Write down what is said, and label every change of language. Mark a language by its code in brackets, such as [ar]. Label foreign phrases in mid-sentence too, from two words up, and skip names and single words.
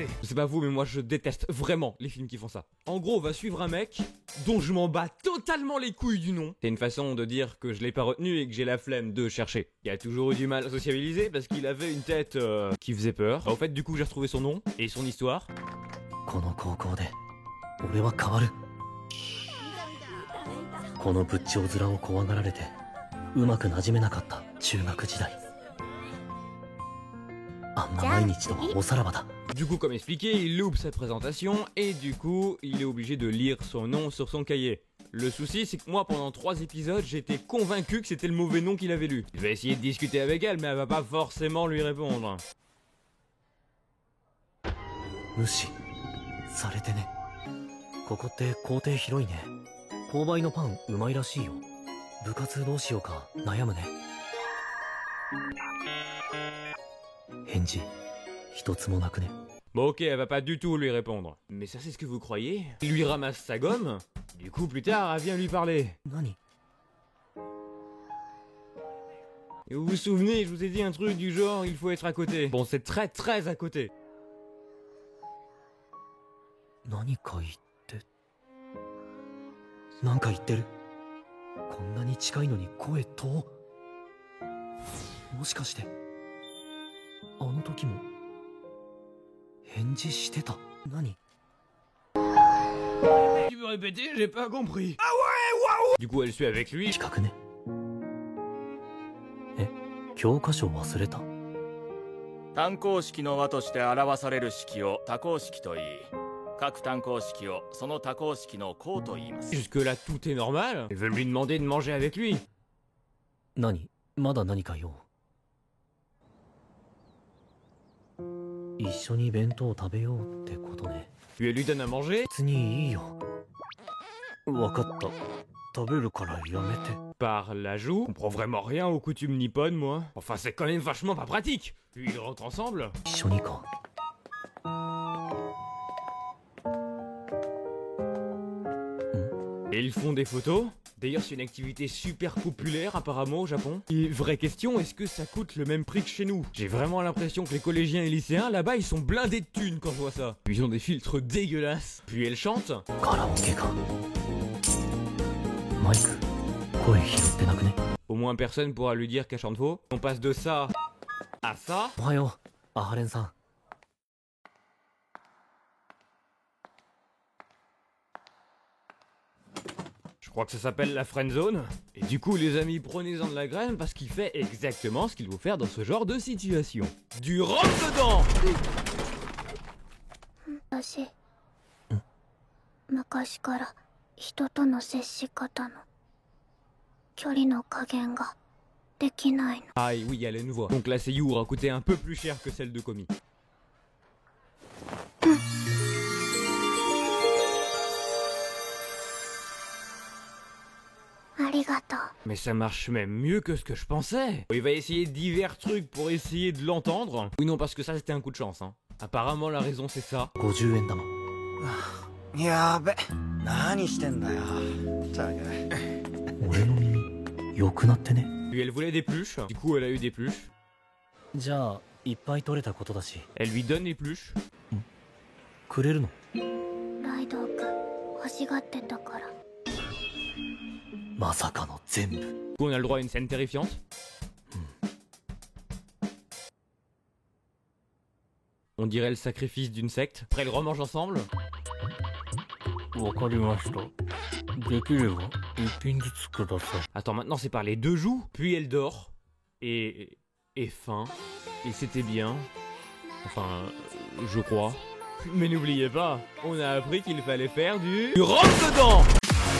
[fr] Je sais pas vous, mais moi je déteste vraiment les films qui font ça. En gros, on va suivre un mec dont je m'en bats totalement les couilles du nom. C'est une façon de dire que je l'ai pas retenu et que j'ai la flemme de chercher. Il a toujours eu du mal à sociabiliser parce qu'il avait une tête qui faisait peur. Au fait, du coup, j'ai retrouvé son nom et son histoire. [ja] この高校で俺は変わる。この仏頂面を怖がられてうまく馴染めなかった中学時代。あんな毎日とはおさらばだ。 [fr] Du coup, comme expliqué, il loupe sa présentation et du coup, il est obligé de lire son nom sur son cahier. Le souci, c'est que moi, pendant 3 épisodes, j'étais convaincu que c'était le mauvais nom qu'il avait lu. Je vais essayer de discuter avec elle, mais elle va pas forcément lui répondre. [ja] 無視されてね。ここって校庭広いね。購買のパンうまいらしいよ。部活どうしようか悩むね。返事一つもなくね。 [fr] Bon ok, elle va pas du tout lui répondre. Mais ça c'est ce que vous croyez? Il lui ramasse sa gomme. Du coup plus tard, elle vient lui parler. [ja] 何？ [fr] Et vous vous souvenez, je vous ai dit un truc du genre, il faut être à côté. Bon, c'est très très à côté. [ja] 何か言ってなんか言ってる。こんなに近いのに声遠。もしかしてあの時も返事してた。何？ [fr] Tu veux répéter? J'ai pas compris. Ah ouais, waouh! Du coup, elle suit avec lui. [ja] 近くね。え、教科書忘れた？単項式の和として表される式を多項式といい、各単項式をその多項式の項と言います。 [fr] Jusque là, tout est normal. Ils veulent lui demander de manger avec lui. [ja] 何？まだ何か用？一緒に弁当食べようってことね。 [fr] Puis elle lui donne à manger. [ja] 別にいいよ。わかった。食べるからやめて。 [fr] Par l'ajout. Je comprends vraiment rien aux coutumes nippones, moi. Enfin, c'est quand même vachement pas pratique. Puis ils rentrent ensemble. [ja] 一緒にか。 [fr] Et ils font des photos. D'ailleurs, c'est une activité super populaire apparemment au Japon. Et vraie question, est-ce que ça coûte le même prix que chez nous? J'ai vraiment l'impression que les collégiens et lycéens là-bas, ils sont blindés de thunes quand je vois ça. Puis ils ont des filtres dégueulasses. Puis elle chante. [ja] カラオケか。マイク、声拾ってなくね。 [fr] Au moins personne pourra lui dire qu'elle chante faux. On passe de ça à ça. [ja] おはよう、アハレンさん。 [fr] Je crois que ça s'appelle la [en] friend zone. [fr] Et du coup, les amis, prenez-en de la graine parce qu'il fait exactement ce qu'il faut faire dans ce genre de situation. Du rentre-dedans! [ja] 私昔から人との接し方の距離の加減ができないの。 [fr] Ah et oui, elle a une voix. Donc la seiyuu aura coûté un peu plus cher que celle de Komi. Mais ça marche même mieux que ce que je pensais. Il va essayer divers trucs pour essayer de l'entendre. Oui non, parce que ça c'était un coup de chance, hein. Apparemment la raison c'est ça. [ja] 50円玉。やべ、何してんだよ。ったく。俺の耳良くなってね。 [fr] Puis elle voulait des pluches, du coup elle a eu des pluches. [ja] じゃあいっぱい取れたことだし [fr] Elle lui donne les pluches. [ja] くれるの？ライドウ君欲しがってたから。まさかの全部。 [fr] Du coup on a le droit à une scène terrifiante. On dirait le sacrifice d'une secte. Après ils remangent ensemble. [ja] わかりました。できれば一品ずつください。 [fr] Attends, maintenant c'est par les deux joues. Puis elle dort. Et faim. Et c'était bien. Enfin, je crois. Mais n'oubliez pas, on a appris qu'il fallait faire du rentre dedans.